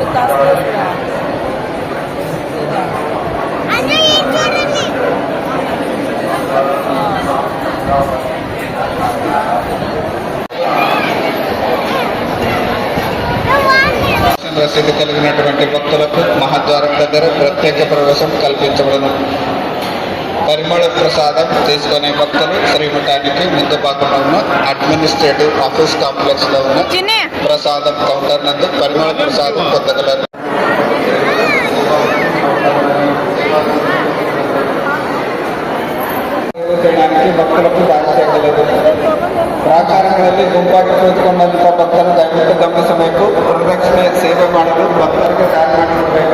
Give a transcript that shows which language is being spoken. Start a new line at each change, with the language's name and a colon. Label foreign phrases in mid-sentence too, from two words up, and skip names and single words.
Telugu: రసీదు కలిగినటువంటి భక్తులకు మహాద్వారం దగ్గర ప్రత్యేక ప్రవేశం కల్పించబడును. పరిమళ ప్రసాదం తీసుకునే భక్తులు శ్రీమఠానికి ముందు భాగంలో ఉన్న
English: administrative office complex
Telugu: లో ఉన్న ప్రసాదం కౌంటర్ నందు పరిమళ ప్రసాదం పొందగలరు.
Kannada: ಭಕ್ತರಕ್ಕೂ ದಾಖಲೆ ಪ್ರಾಕಾರಗಳಲ್ಲಿ ಗುಂಪಾಗಿ ಕುಳಿತುಕೊಂಡಂತಹ ಭಕ್ತರು ದಯವಿಟ್ಟು ಗಮನಿಸಬೇಕು. ಪ್ರದಕ್ಷಿಣೆ ಸೇವೆ ಮಾಡಲು ಭಕ್ತರಿಗೆ ದಾರಿ ಮಾಡಿಕೊಡಬೇಕು.